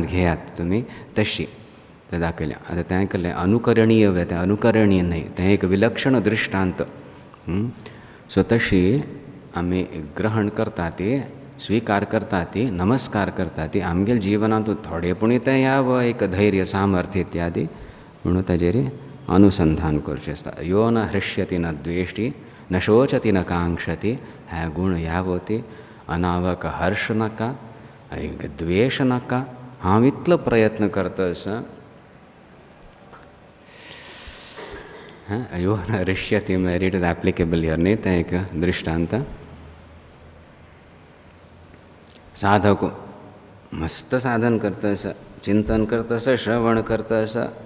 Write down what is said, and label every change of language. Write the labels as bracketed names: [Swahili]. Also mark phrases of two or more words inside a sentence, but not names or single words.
[Konkani] घेयात तुमी तशी तें दाखयलें आतां तें केलें अनुकरणीय तें अनुकरणीय न्हय तें एक विलक्षण दृश्टांत सो तशी आमी ग्रहण करता ती स्वीकार करता ती नमस्कार करता ती आमगेल जिवनांत थोडेपुणी तें यावं एक धैर्य सामर्थ्य इत्यादी म्हणून ताजेर अनुसंधान करचें आसता [Sanskrit] यो न हृष्यति न द्वेष्टि न शोचति न कांक्षति [Konkani] हे गुण यावं ती अनावक हर्ष नाका द्वेष नाका हांव इतलो प्रयत्न करता आसा [Sanskrit] यो न हृष्यति [Konkani] म्हळ्यार [English] it is applicable here [Konkani] न्ही तें एक दृश्टांत साधक मस्त साधन करता आसा चिंतन करता आसा श्रवण करता आसा